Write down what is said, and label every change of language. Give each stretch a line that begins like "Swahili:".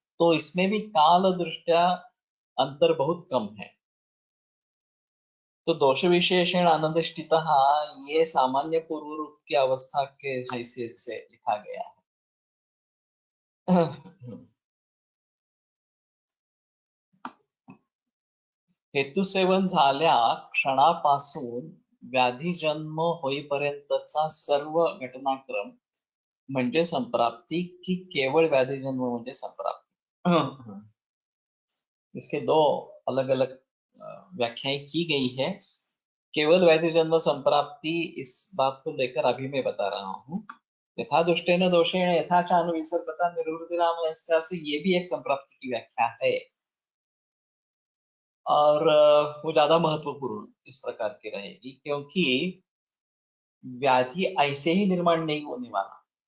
Hindi: तो इसमें भी काल दृष्टया अंतर बहुत कम है। तो दोष विशेषण अनधिष्ठितः ये सामान्य पूर्व रूप की अवस्था के हैसियत से लिखा गया है।
Marathi: हेतु सेवन झाल्या क्षणापासून व्याधी जन्म होईपर्यंतचा सर्व घटनाक्रम म्हणजे संप्राप्ति, की केवळ व्याधी जन्म म्हणजे संप्राप्ति।
Hindi: इसके दो अलग अलग व्याख्याएं की गई है। केवल व्याधि जन्म संप्राप्ति इस बात को लेकर अभी मैं बता रहा हूँ।
Sanskrit: यथा दुष्टेन दोषेण यथा चानु विसर्पता निर्वृतिराम,
Hindi: ये भी एक संप्राप्ति की व्याख्या है, और वो ज्यादा महत्वपूर्ण इस प्रकार की रहेगी, क्योंकि व्याधि ऐसे ही निर्माण नहीं होने वाला।